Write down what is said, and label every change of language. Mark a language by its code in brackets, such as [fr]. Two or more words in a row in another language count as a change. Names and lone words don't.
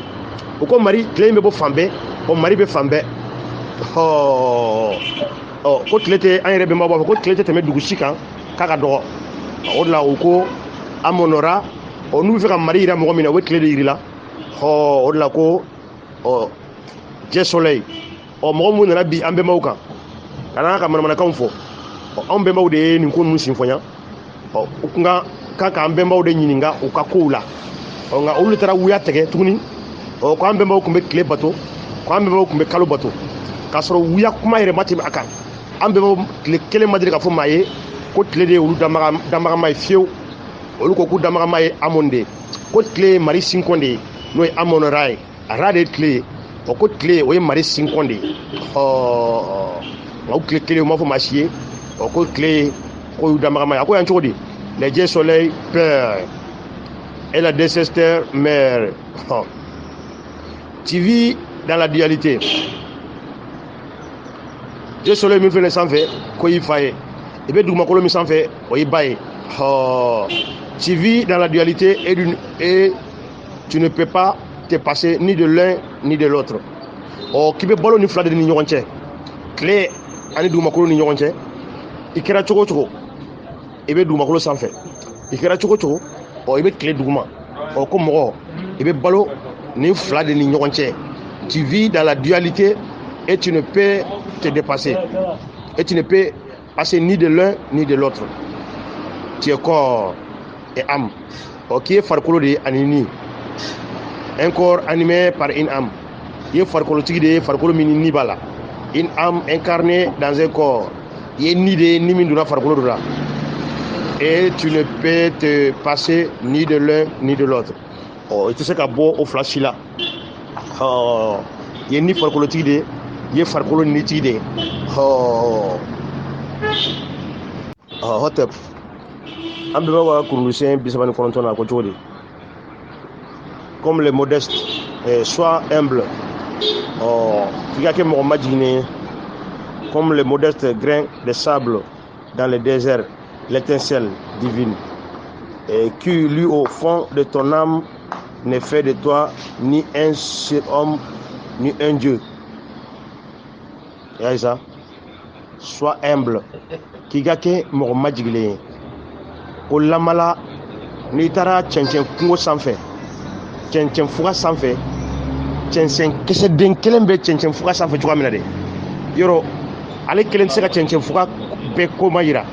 [bm] U ko tile in bɛ bɔ fan bɛɛ, mari bɛ fan bɛɛ. Ko tile tɛ, an yɛrɛ bɛnbaw b'a fɔ ko tile tɛ tɛmɛ dugu si kan k'a ka dɔgɔ. O de la u ko Amon-Ra, n'u bɛ fɛ ka mari yira mɔgɔ min na u bɛ tile de yirila. O de la ko [fr] dieu soleil. [bm] Mɔgɔ minnu nana bi an bɛnbaw kan ka n'an ka manamanakanw fɔ. Anw bɛnbaw de ye nin ko ninnu sinfɔnya. U kan k'an bɛnbaw de ɲininka u ka kow la. Nka olu taara wuya tigɛ tuguni. Ko an bɛnbaw tun bɛ tile bato, ko an bɛnbaw tun bɛ kalo bato. K'a sɔrɔ wuya kuma yɛrɛ ma tɛmɛ a kan. An bɛnbaw tile kelen ma deli ka fɔ maa ye ko tile de ye olu danbagama ye fiyewu. Olu ko k'u danbagama ye Amon de ye. Ko tile ye mari sinkɔn de ye n'o ye Amon-Ra ye. Ra de ye tile ye. Ko tile o ye mari sinkɔn de ye. Nka o tile kelen u m'a fɔ maa si ye. Ko tile ko y'u danbagama ye. A ko yan cogo di? [fr] Les dieux soleil père et la destin mère. Tu vis dans la dualité. Dieu soleil [bm] min filɛ sanfɛ ko y'i fa ye. I bɛ dugumakolo min sanfɛ o y'i ba ye. [fr] Tu vis dans la dualité et tu ne peux pas te passer ni de l'un ni de l'autre. [bm] K'i bɛ balo ni fila de ni ɲɔgɔn cɛ. Tile ani dugumakolo ni ɲɔgɔn cɛ. I kɛra cogo o cogo i bɛ dugumakolo sanfɛ. I kɛra cogo o cogo i bɛ tile duguma. Ko mɔgɔ i bɛ balo ni fila de ni ɲɔgɔn cɛ. [fr] Tu vis dans la dualité et tu ne peux te dépasser. Et tu ne peux passer ni de l'un ni de l'autre. Tu es corps et âme. Qui est [bm] farikolo de ani ni. [fr] Un corps animé par une âme. Il est [bm] farikolo tigi de ye farikolo min ni b'a la. [fr] Une âme incarnée dans un corps. Il est [bm] ni de ni min donna farikolo dɔ la. [fr] Et tu ne peux te passer ni de l'un ni de l'autre. [bm] I tɛ se ka bɔ o fila si la. I ye ni farikolotigi de ye, i ye farikolo nitigi de ye. Hotep an bɛɛ b'a ka kurundusiyɛn 39 na a ko cogo di? [fr] Comme les modestes, sois humble. [bm] F'i ka kɛ mɔgɔ majiginen ye. [fr] Comme les modestes grains de sable dans le désert, l'étincelle divine. Et qui, lui, au fond de ton âme, ne fait de toi ni un surhomme, ni un Dieu. Et ça, sois humble. [bm] K'i ka kɛ mɔgɔ majigilen ye. Ko lamala n'i taara cɛncɛn kungo sanfɛ, cɛncɛn fuga sanfɛ, cɛncɛn kisɛden kelen bɛ cɛncɛn fuga sanfɛ cogoya min na de. Yɔrɔ ale kelen tɛ se ka cɛncɛn fuga bɛɛ ko ma yira.